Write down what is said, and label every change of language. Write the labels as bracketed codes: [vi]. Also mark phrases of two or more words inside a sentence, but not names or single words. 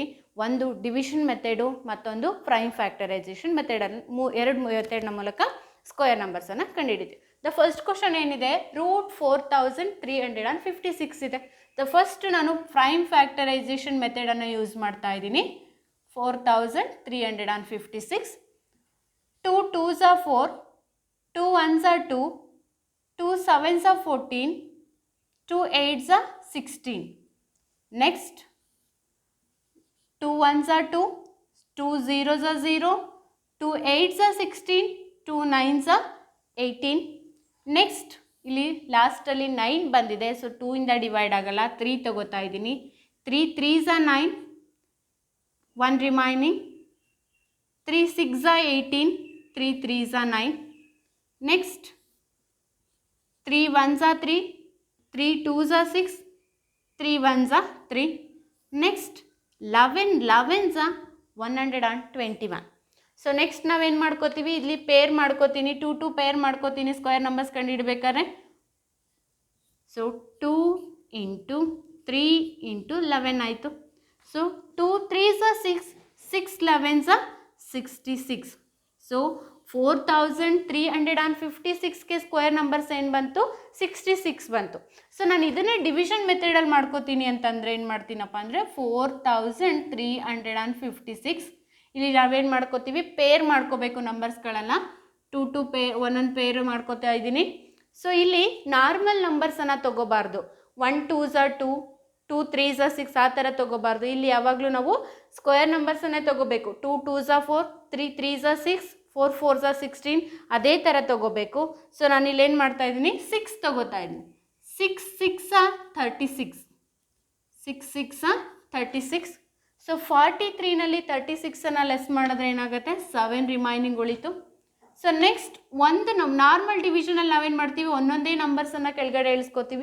[kn] ಒಂದು [en] division method, [kn] ಮತ್ತೊಂದು [en] prime factorization method. [kn] 2 ಮೆಥಡ್ನ ಮೂಲಕ ಸ್ಕ್ವೇರ್ ನಂಬರ್ಸನ್ನು ಕಂಡುಹಿಡಿತೀವಿ. [en] the first question [kn] ಏನಿದೆ, √4356 ಇದೆ. [en] the first [kn] ನಾನು [en] prime factorization method use [kn] ಮಾಡ್ತಾ ಇದ್ದೀನಿ. [en] 4356, 2 2s 4, 2 1s 2, 2 7s 14, 2 8s 16. Next 2 1s 2, 2 0s 0, 2 8s 16, 2 9s 18. [kn] ನೆಕ್ಸ್ಟ್ ಇಲ್ಲಿ ಲಾಸ್ಟಲ್ಲಿ 9 ಬಂದಿದೆ. ಸೊ 2 ಇಂದ ಡಿವೈಡ್ ಆಗಲ್ಲ, 3 ತಗೋತಾ ಇದ್ದೀನಿ. 3 3s 9, 1 ರಿಮೈನಿಂಗ್. [en] 3 6s 18, 3 3s 9. ನೆಕ್ಸ್ಟ್ 3 1s 3, 3 2s 6, 3 1s 3. ನೆಕ್ಸ್ಟ್ 11 11s 121. [kn] ಸೊ ನೆಕ್ಸ್ಟ್ ನಾವೇನು ಮಾಡ್ಕೋತೀವಿ, ಇಲ್ಲಿ ಪೇರ್ ಮಾಡ್ಕೋತೀನಿ, 2 ಪೇರ್ ಮಾಡ್ಕೋತೀನಿ [en] square numbers [kn] ಕಂಡುಹಿಡಬೇಕಾದ್ರೆ. ಸೊ 2 × 3 × 11 ಆಯಿತು. [en] ಸೊ 2 3s are 6, 6 11s are 66. [kn] ಸೊ 4356ಗೆ [en] square numbers [kn] ಏನು ಬಂತು, 66 ಬಂತು. ಸೊ ನಾನು ಇದನ್ನೇ [en] division method [kn] ಮಾಡ್ಕೋತೀನಿ ಅಂತಂದರೆ ಏನು ಮಾಡ್ತೀನಪ್ಪ ಅಂದರೆ 4356. ಇಲ್ಲಿ ನಾವೇನು ಮಾಡ್ಕೋತೀವಿ, ಪೇರ್ ಮಾಡ್ಕೋಬೇಕು ನಂಬರ್ಸ್ಗಳನ್ನು. 2 ಪೇರ್, ಒಂದೊಂದು ಪೇರು ಮಾಡ್ಕೋತಾ ಇದ್ದೀನಿ. ಸೊ ಇಲ್ಲಿ [en] normal numbers [kn] ತೊಗೋಬಾರ್ದು. [en] 1 2s are 2, 2 3s are 6 [kn] ಆ ಥರ ತೊಗೋಬಾರ್ದು. ಇಲ್ಲಿ ಯಾವಾಗಲೂ ನಾವು [en] square numbers [kn] ತೊಗೋಬೇಕು. [en] 2 2s are 4, 3 3s are 6, 4 4s are 16 [kn] ಅದೇ ಥರ ತೊಗೋಬೇಕು. ಸೊ ನಾನು ಇಲ್ಲೇನು ಮಾಡ್ತಾ ಇದ್ದೀನಿ, 6 ತೊಗೋತಾ ಇದ್ದೀನಿ. [en] 6 6 are 36, 6 6 are 36. [kn] ಸೊ 43ನಲ್ಲಿ 36ಅನ್ನು ಲೆಸ್ ಮಾಡಿದ್ರೆ ಏನಾಗುತ್ತೆ, 7 ರಿಮೈನಿಂಗ್ ಉಳಿತು. [en] so next [kn] ಒಂದು [en] normal division [kn] ನಾವೇನು ಮಾಡ್ತೀವಿ, ಒಂದೊಂದೇ ನಂಬರ್ಸನ್ನು ಕೆಳಗಡೆ ಇಳಿಸ್ಕೋತೀವಿ.